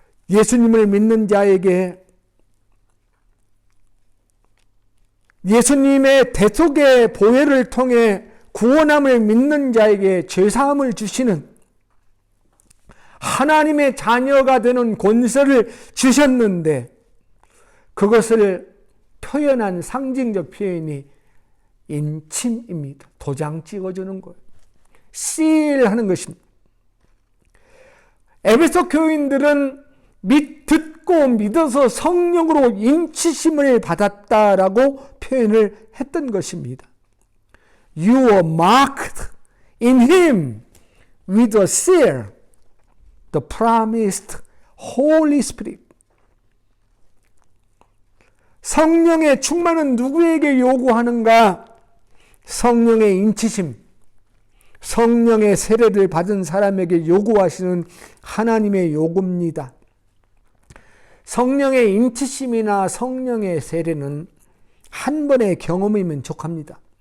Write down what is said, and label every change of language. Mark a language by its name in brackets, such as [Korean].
[Korean] 예수님을 믿는 자에게 예수님의 대속의 보혈을 통해 구원함을 믿는 자에게 죄사함을 주시는 하나님의 자녀가 되는 권세를 주셨는데 그것을 표현한 상징적 표현이 인침입니다. 도장 찍어주는 거예요. 시일하는 것입니다. 에베소 교인들은 듣고 믿어서 성령으로 인치심을 받았다라고 표현을 했던 것입니다. [English] You were marked in him with a seal, the promised Holy Spirit. [Korean] 성령의 충만은 누구에게 요구하는가? 성령의 인치심, 성령의 세례를 받은 사람에게 요구하시는 하나님의 요구입니다. 성령의 인치심이나 성령의 세례는 한 번의 경험이면 족합니다.